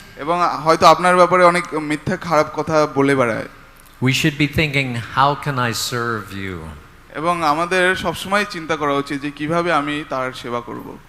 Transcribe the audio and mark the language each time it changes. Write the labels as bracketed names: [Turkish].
[Bangla] এবং হয়তো আপনার ব্যাপারে অনেক মিথ্যা খারাপ কথা বলে বেড়ায়, [English] we should be thinking, how can I serve you? [Bangla] এবং আমাদের সবসময় চিন্তা করা উচিত যে কিভাবে আমি তার সেবা করব।